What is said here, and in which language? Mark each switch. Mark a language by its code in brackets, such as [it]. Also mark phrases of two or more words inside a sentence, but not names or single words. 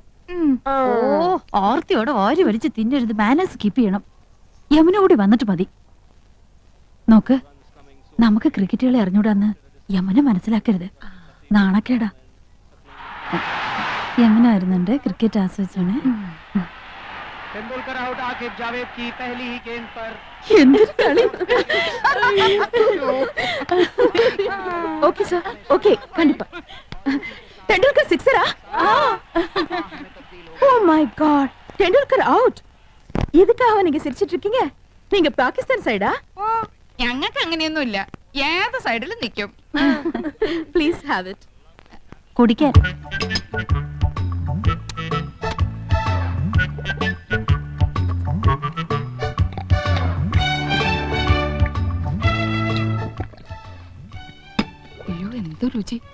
[ml] ഓ, ഓർത്തിയോടെ ഓരി വലിച്ച് തിന്നരുത്. [en] manners keep [ml] ചെയ്യണം. യമുന കൂടി വന്നിട്ട് മതി. നോക്ക്, നമുക്ക് ക്രിക്കറ്റുകളെ അറിഞ്ഞൂടാന്ന് യമുന മനസ്സിലാക്കരുത്. നാണക്കേടാ. യമുന വരുന്നുണ്ട്. ക്രിക്കറ്റ് ആസ്വദിച്ചാണ്. [hi] तेंदुलकर आउट, आकिब जावेद की पहली ही गेंद पर. [ml] എന്തൊരു കളി. [en] okay sir, okay, [ml] കണ്ടിപ്പാ. ടെൻഡുൽക്കർ സിക്സറാ? [en] Oh my God, [ml] ടെൻഡുൽക്കർ ഔട്ട്. [ta] இதுக்காக நீங்க சிரிச்சிட்டு இருக்கீங்க? நீங்க பாகிஸ்தான் சைடா? [ml] ഓ, ഞങ്ങൾക്ക് അങ്ങനെയൊന്നുമില്ല. ഏത് സൈഡിലും നിൽക്കും. [en] please have it. കുടിക്കാൻ. [ml] അയ്യോ, എന്ത് രുചി.